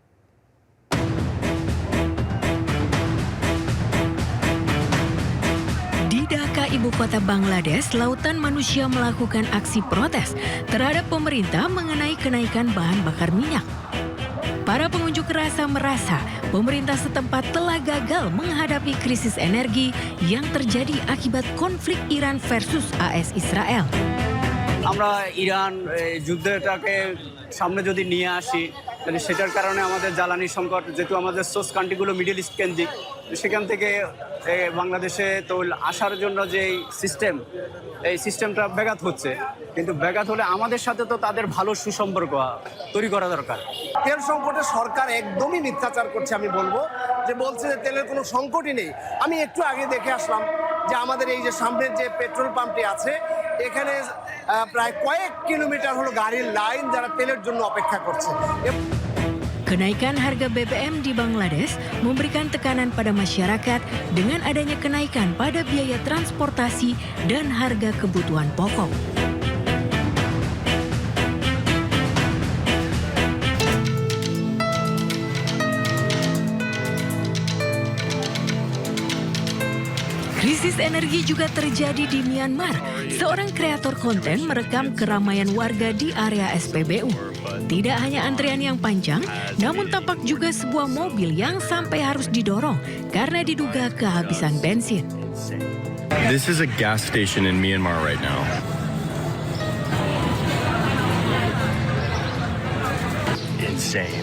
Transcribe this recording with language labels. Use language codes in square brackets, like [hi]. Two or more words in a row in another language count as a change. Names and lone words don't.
[id] Di Dhaka, ibu kota Bangladesh, lautan manusia melakukan aksi protes terhadap pemerintah mengenai kenaikan bahan bakar minyak. Para pengunjuk rasa merasa pemerintah setempat telah gagal menghadapi krisis energi yang terjadi akibat konflik Iran versus AS Israel. [bn] আমরা ইরান যুদ্ধটাকে সামনে যদি নিয়ে আসি তাহলে সেটার কারণে আমাদের জ্বালানি সংকট যেহেতু আমাদের [en] source countries [bn] মিডল ইস্ট কেন্দ্রিক সেখান থেকে বাংলাদেশে তো আসার জন্য যে এই সিস্টেমটা ব্যাঘাত হচ্ছে কিন্তু ব্যাঘাত হলে আমাদের সাথে তো তাদের ভালো সুসম্পর্ক তৈরি করা দরকার। তেল সংকটে সরকার একদমই মিথ্যাচার করছে আমি বলবো যে বলছে যে তেলের কোনো সংকটই নেই। আমি একটু আগে দেখে আসলাম যে আমাদের এই যে সামনের যে পেট্রোল পাম্পটি আছে এখানে প্রায় কয়েক কিলোমিটার হলো গাড়ির লাইন যারা তেলের জন্য অপেক্ষা করছে। [id] Kenaikan harga BBM di Bangladesh memberikan tekanan pada masyarakat dengan adanya kenaikan pada biaya transportasi dan harga kebutuhan pokok. Krisis energi juga terjadi di Myanmar. Seorang kreator konten merekam keramaian warga di area SPBU. Tidak hanya antrian yang panjang, namun tampak juga sebuah mobil yang sampai harus didorong karena diduga kehabisan bensin. [en] This is a gas station in Myanmar right now. Insane.